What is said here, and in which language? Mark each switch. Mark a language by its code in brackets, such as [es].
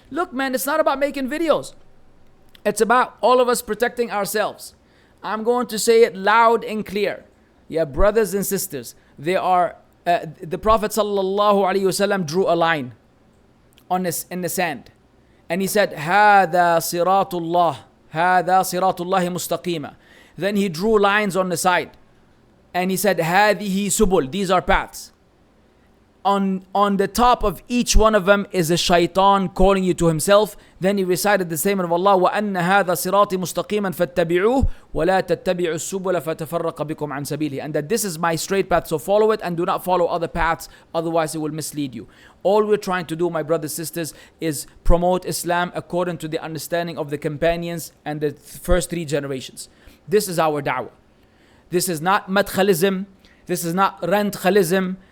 [en] Look, man, it's not about making videos. It's about all of us protecting ourselves. I'm going to say it loud and clear. Yeah, brothers and sisters, they are, the Prophet ﷺ drew a line in the sand. And he said, [ar] هَذَا صِرَاطُ اللَّهِ هَذَا صِرَاطُ اللَّهِ مُسْتَقِيمًا. [en] Then he drew lines on the side. And he said, [ar] هَذِهِ سُبُل. [en] These are paths. On the top of each one of them is a shaitan calling you to himself. Then he recited the statement of Allah, [ar] وَأَنَّ هَذَا صِرَاطِ مُسْتَقِيمًا فَاتَّبِعُوهُ وَلَا تَتَّبِعُوا السُّبُلَ فَتَفَرَّقَ بِكُمْ عَنْ سَبِيلِهِ. [en] And that this is my straight path, so follow it and do not follow other paths, otherwise it will mislead you. All we're trying to do, my brothers and sisters, is promote Islam according to the understanding of the companions and the first 3 generations. This is our da'wah. This is not madkhalism. This is not rent-khalism.